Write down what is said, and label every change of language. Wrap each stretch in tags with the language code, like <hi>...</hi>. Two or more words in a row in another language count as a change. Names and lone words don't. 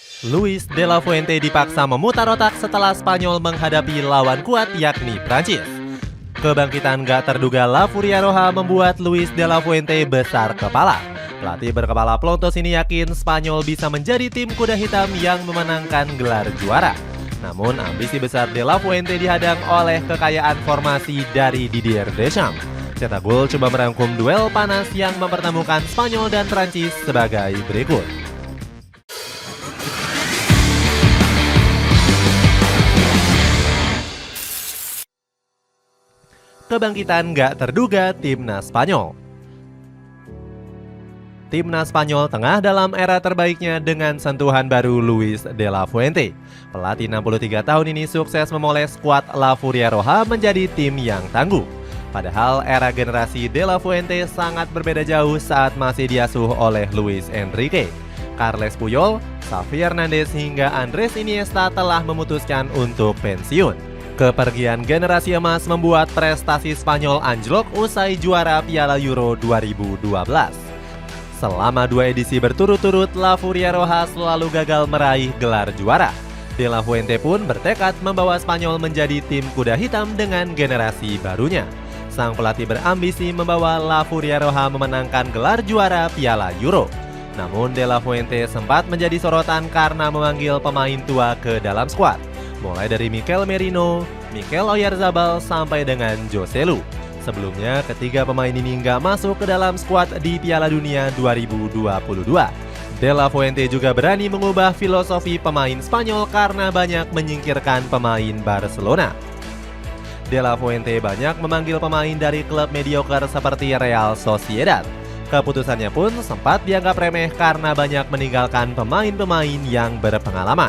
<id>Luis de la Fuente dipaksa memutar otak setelah Spanyol menghadapi lawan kuat yakni Prancis. Kebangkitan gak terduga La Furia Roja membuat Luis de la Fuente besar kepala. Pelatih berkepala plontos ini yakin Spanyol bisa menjadi tim kuda hitam yang memenangkan gelar juara. Namun ambisi besar de la Fuente dihadang oleh kekayaan formasi dari Didier Deschamps. Cetak Gol coba merangkum duel panas yang mempertemukan Spanyol dan Prancis sebagai berikut. Kebangkitan gak terduga timnas Spanyol. Timnas Spanyol tengah dalam era terbaiknya dengan sentuhan baru Luis de la Fuente. Pelatih 63 tahun ini sukses memoles skuad La Furia Roja menjadi tim yang tangguh. Padahal era generasi de la Fuente sangat berbeda jauh saat masih diasuh oleh Luis Enrique. Carles Puyol, Xavi Hernandez hingga Andres Iniesta telah memutuskan untuk pensiun. Kepergian generasi emas membuat prestasi Spanyol anjlok usai juara Piala Euro 2012. Selama 2 edisi berturut-turut, La Furia Roja selalu gagal meraih gelar juara. De la Fuente pun bertekad membawa Spanyol menjadi tim kuda hitam dengan generasi barunya. Sang pelatih berambisi membawa La Furia Roja memenangkan gelar juara Piala Euro. Namun De la Fuente sempat menjadi sorotan karena memanggil pemain tua ke dalam skuad, mulai dari Mikel Merino, Mikel Oyarzabal sampai dengan José Lu. Sebelumnya, ketiga pemain ini nggak masuk ke dalam skuad di Piala Dunia 2022. De la Fuente juga berani mengubah filosofi pemain Spanyol karena banyak menyingkirkan pemain Barcelona. De la Fuente banyak memanggil pemain dari klub mediocre seperti Real Sociedad. Keputusannya pun sempat dianggap remeh karena banyak meninggalkan pemain-pemain yang berpengalaman.</id>